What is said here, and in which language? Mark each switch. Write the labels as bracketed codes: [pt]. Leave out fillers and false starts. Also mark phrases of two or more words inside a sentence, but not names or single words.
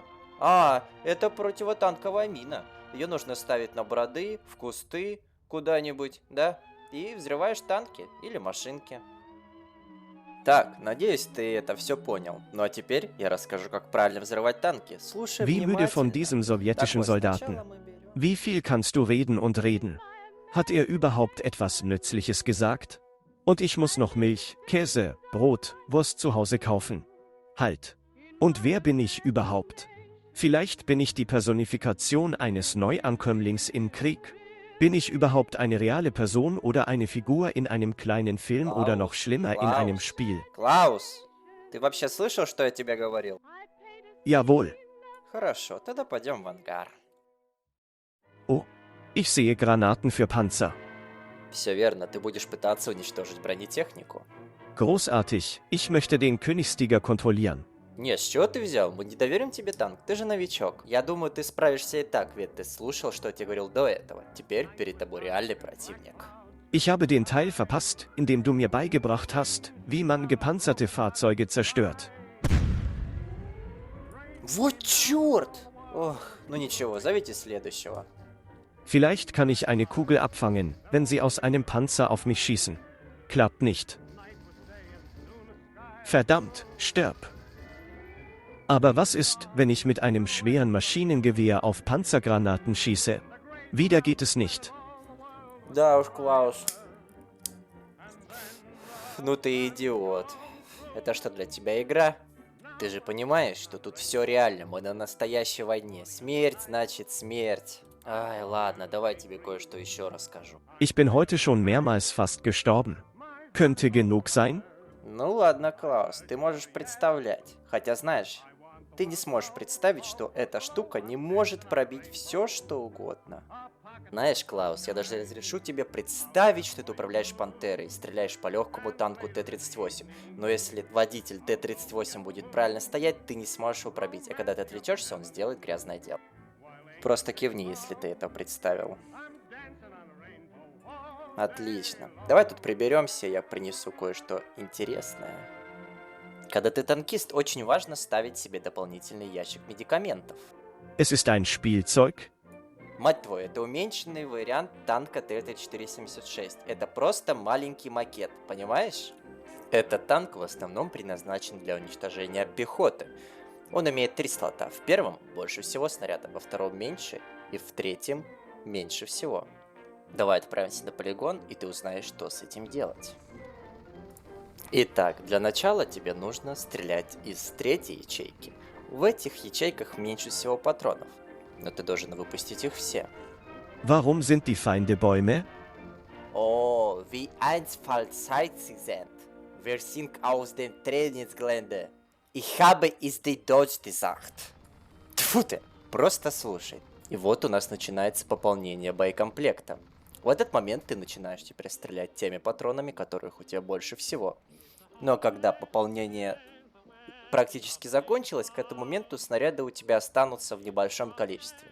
[ru] А, это противотанковая мина. Ее нужно ставить на броды, в кусты, куда-нибудь, да? И взрываешь танки или машинки. Так, надеюсь, ты это все понял. Ну а теперь я расскажу, как правильно взрывать танки. Слушай [de] Wie müde von [ru] внимательно. [de] diesem sowjetischen [ru] Так вот, [de] Soldaten. [ru] сначала мы берем... [de] Wie viel kannst du reden und reden? Hat er überhaupt etwas Nützliches gesagt? Und ich muss noch Milch, Käse, Brot, Wurst zu Hause kaufen. Halt. Und wer bin ich überhaupt? Vielleicht bin ich die Personifikation eines Neuankömmlings im Krieg. Bin ich überhaupt eine reale Person oder eine Figur in einem kleinen Film oder noch schlimmer in einem Spiel? [ru] Клаус, ты вообще слышал, что я тебе говорил? [de] Jawohl. [ru] Хорошо, тогда пойдем в ангар. [de] Oh, ich sehe Granaten für Panzer. [ru] Все верно, ты будешь пытаться уничтожить бронетехнику. [de] Großartig, ich möchte den Königstiger kontrollieren. [ru] Нет, с чего ты взял? Мы не доверим тебе танк, ты же новичок. Я думаю, ты справишься и так, ведь ты слушал, что я тебе говорил до этого. Теперь перед тобой реальный противник. [de] Ich habe den Teil verpasst, in dem du mir beigebracht hast, wie man gepanzerte Fahrzeuge zerstört. [ru] Вот черт! Ох, ну ничего, зовите следующего. [de] Vielleicht kann ich eine Kugel abfangen, wenn sie aus einem Panzer auf mich schießen. Klappt nicht. Verdammt, stirb. Aber was ist, wenn ich mit einem schweren Maschinengewehr auf Panzergranaten schieße? Wieder geht es nicht. [ru] Да уж, Клаус, ну ты идиот. Это что, для тебя игра? Ты же понимаешь, что тут все реально, мы на настоящей войне. Смерть значит смерть. Ай, ладно, давай тебе кое-что еще расскажу. [de] Ich bin heute schon mehrmals fast gestorben. Könnte genug sein? [ru] Ну ладно, Клаус, ты можешь представлять. Хотя знаешь, ты не сможешь представить, что эта штука не может пробить все, что угодно. Знаешь, Клаус, я даже разрешу тебе представить, что ты управляешь Пантерой и стреляешь по легкому танку Т-38. Но если водитель Т-38 будет правильно стоять, ты не сможешь его пробить. А когда ты отвлечешься, он сделает грязное дело. Просто кивни, если ты это представил. Отлично. Давай тут приберемся, я принесу кое-что интересное. Когда ты танкист, очень важно ставить себе дополнительный ящик медикаментов. [de] Es ist ein Spielzeug? [ru] Мать твою, это уменьшенный вариант танка Т-3476. Это просто маленький макет, понимаешь? Этот танк в основном предназначен для уничтожения пехоты. Он имеет 3 слота. В первом больше всего снарядов, во втором меньше и в третьем меньше всего. Давай отправимся на полигон, и ты узнаешь, что с этим делать. Итак, для начала тебе нужно стрелять из третьей ячейки. В этих ячейках меньше всего патронов, но ты должен выпустить их все. [de] Warum sind die Feinde Bäume? Oh, wie einfallsreich Sie sind. Wir sind aus dem Trainingsgelände. Ich habe es dir Deutsch gesagt. [ru] Тьфу ты, просто слушай. И вот у нас начинается пополнение боекомплекта. В этот момент ты начинаешь теперь стрелять теми патронами, которых у тебя больше всего. Но когда пополнение практически закончилось, к этому моменту снаряды у тебя останутся в небольшом количестве.